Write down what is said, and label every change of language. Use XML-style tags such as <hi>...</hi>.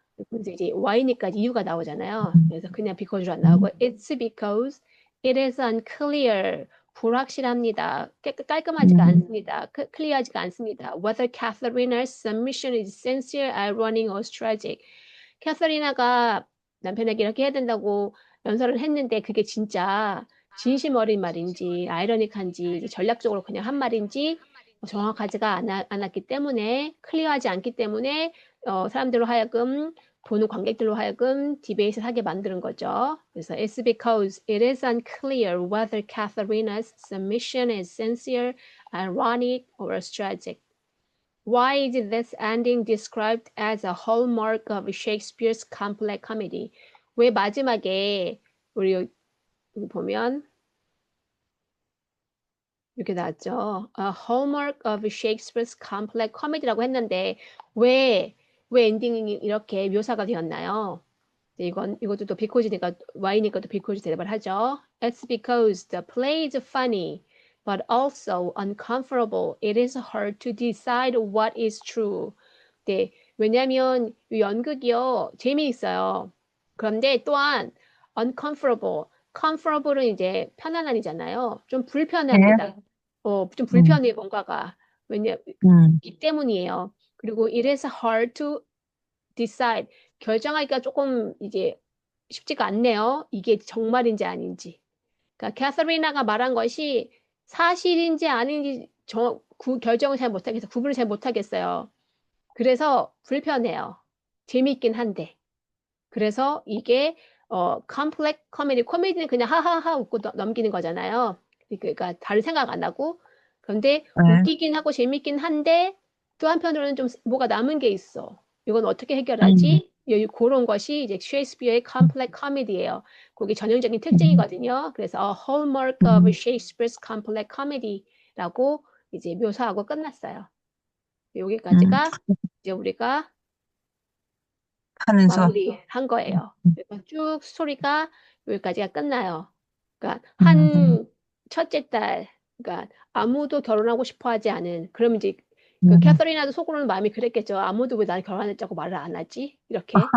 <ko>그래서 이제 why니까 이유가 나오잖아요. 그래서 그냥 because로 안 나오고</ko> <en>it's because it is unclear.</en> <ko>불확실합니다. 깔끔하지가 않습니다. 클리어하지가 않습니다.</ko> <en>Whether Catharina's submission is sincere, ironic, or tragic.</en> <ko>캐서리나가 남편에게 이렇게 해야 된다고 연설을 했는데 그게 진짜 진심 어린 말인지 아이러닉한지 전략적으로 그냥 한 말인지 정확하지가 않았기 때문에 클리어하지 않기 때문에 사람들로 하여금 보는 관객들로 하여금 디베이트를 하게 만드는 거죠. 그래서</ko> <en>it's because it is unclear whether Catharina's submission is sincere, ironic, or tragic. Why is this ending described as a hallmark of Shakespeare's complex comedy?</en> <ko>왜 마지막에 우리 여기 보면 이렇게 나왔죠.</ko> <en>A hallmark of Shakespeare's complex comedy</en> <ko>라고 했는데 왜 엔딩이 이렇게 묘사가 되었나요? 이것도 또 because니까 why니까 또 because 대답을 하죠.</ko> <en>It's because the play is funny, but also uncomfortable. It is hard to decide what is true.</en> <ko>네, 왜냐하면 이 연극이요 재미있어요. 그런데 또한 uncomfortable, comfortable은 이제 편안함이잖아요. 좀 불편합니다. 좀 불편해 뭔가가 이 때문이에요. 그리고</ko> <en>it is hard to decide.</en> <ko>결정하기가 조금 이제 쉽지가 않네요. 이게 정말인지 아닌지. 그러니까 캐서리나가 말한 것이 사실인지 아닌지 결정을 잘 못하겠어요. 구분을 잘 못하겠어요. 그래서 불편해요. 재미있긴 한데. 그래서 이게 컴플렉 코미디는 그냥 하하하 웃고 넘기는 거잖아요. 그러니까 다른 생각 안 하고. 그런데 웃기긴 하고 재밌긴 한데 또 한편으로는 좀 뭐가 남은 게 있어. 이건 어떻게 해결하지? 그런 것이 이제 셰익스피어의 컴플렉 코미디예요. 그게 전형적인 특징이거든요. 그래서</ko> <en>a hallmark of Shakespeare's complex comedy</en> <ko>라고 이제 묘사하고 끝났어요. 여기까지가 이제 우리가 하면서 마무리한 거예요. 그래서 쭉 스토리가 여기까지가 끝나요. 그러니까 한 첫째 딸, 그러니까 아무도 결혼하고 싶어하지 않은. 그럼 이제 그 캐서린아도 속으로는 마음이 그랬겠죠. 아무도 왜 날 결혼했다고 말을 안 하지? 이렇게.</ko>